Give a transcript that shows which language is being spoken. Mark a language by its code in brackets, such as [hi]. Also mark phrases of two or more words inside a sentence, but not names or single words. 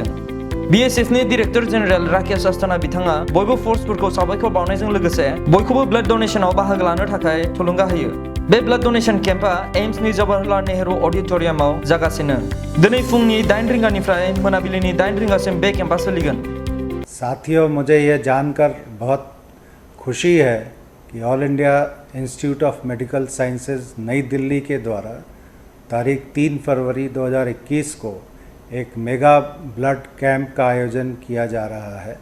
[brx] BSFनि [en] Director General [brx] राकेश अस्थाना बिथाङा बयबो फोर्सफोरखौ साबायखर बावनायजों लोगोसे बयखौबो [en] blood donation [brx] बाहागो लानो थाखाय थुलुंगा होयो। बे [en] blood donation camp [brx] एम्सनि जवाहरलाल नेहरू अडिटोरियामाव जागासिनो। दिनै फुंनि 8 रिंगानिफ्राय मोनाबिलिनि 8 रिंगासिम बे केम्पआ सोलिगोन। [hi] साथियों, मुझे यह जानकर बहुत खुशी है कि ऑल इंडिया इंस्टीट्यूट ऑफ मेडिकल साइंसेज नई दिल्ली के द्वारा तारीख 3 फरवरी 2021 को एक [en] mega blood camp [hi] का आयोजन किया जा रहा है।